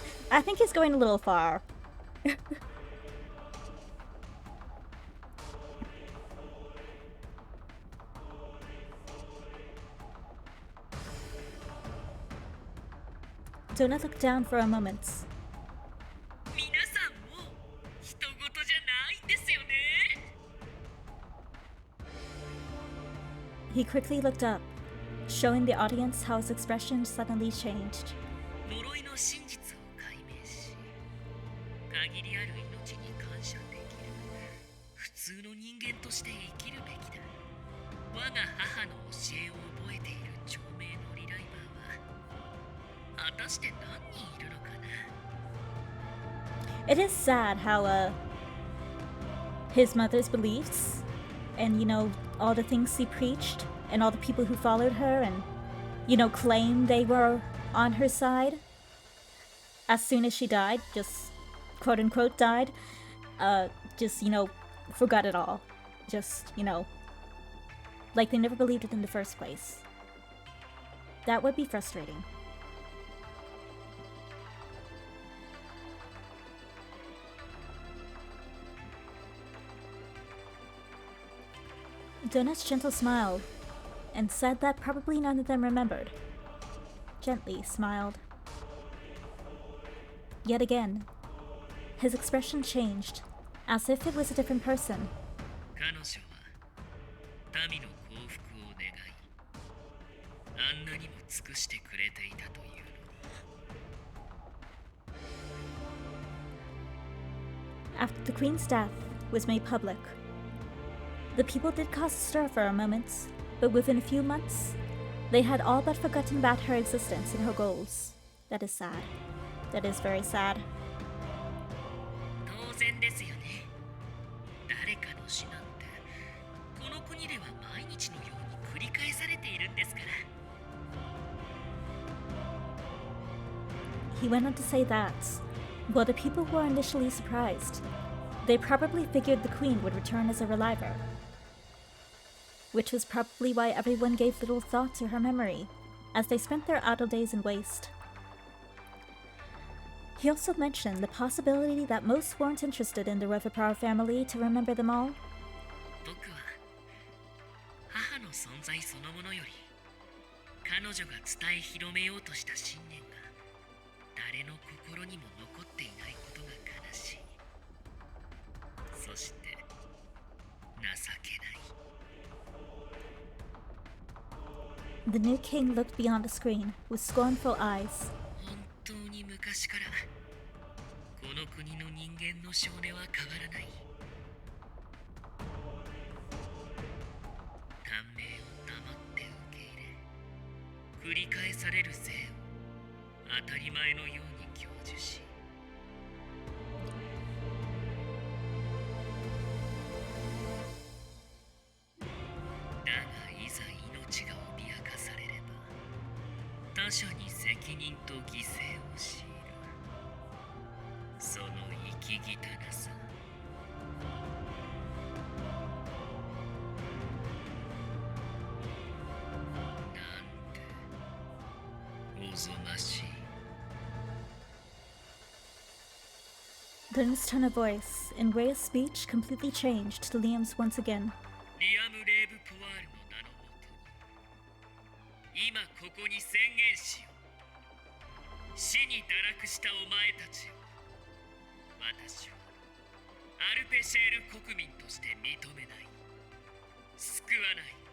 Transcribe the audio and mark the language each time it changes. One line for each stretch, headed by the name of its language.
English: I think he's going a little far. Donut looked down for a moment.
Japanese: 皆さんも人事じゃないんですよね。
English: He quickly looked up, showing the audience how his expression suddenly changed.
Japanese: 呪いの真実を解明し、限りある命に感謝できる普通の人間として生きるべきだ。我が母の教えを覚えている長命のリライバーは果たして何人いるのかな。
English: It is sad how, his mother's beliefs, and, you know, all the things she preached, and all the people who followed her, and, you know, claimed they were on her side, as soon as she died, just, quote-unquote, died, just, you know, forgot it all. Just, you know, like they never believed it in the first place. That would be frustrating. Donut's gentle smiled, and said that probably none of them remembered. Gently smiled. Yet again, his expression changed, as if it was a different person.
Japanese: 彼女は民の幸福を願い、あんなにも尽くしてくれていたというのに。
English: After the queen's death was made public, the people did cause a stir for a moment, but within a few months, they had all but forgotten about her existence and her goals. That is sad. That is very sad.
Japanese: 当然ですよね。誰かの死なんてこの国では毎日のように繰り返されているんですから。
English: he went on to say that, while the people were initially surprised, they probably figured the queen would return as a reliver, which was probably why everyone gave little thought to her memory, as they spent their idle days in waste. He also mentioned the possibility that most weren't interested in the Revapar family to remember them all.
Japanese: 僕は母の存在そのものより彼女が伝え広めようとした信念が誰の心にも残っていないことが悲しい。そして情けない。
English: The new king looked beyond the screen with scornful eyes.
Japanese: 本当に昔からこの国の人間の性根は変わらない。短命を黙って受け入れ、繰り返される生を当たり前のように享受し、だがいざ命が脅かされれば他者に責任と犠牲を強いる。その生き汚さ。なんておぞましい。
English: Then his tone of voice and way of speech completely changed to Liam's once again.
Japanese: リアム・レーブ・ポワールの名のもとに今ここに宣言しよう。死に堕落したお前たちを私はアルペシェール国民として認めない。救わない。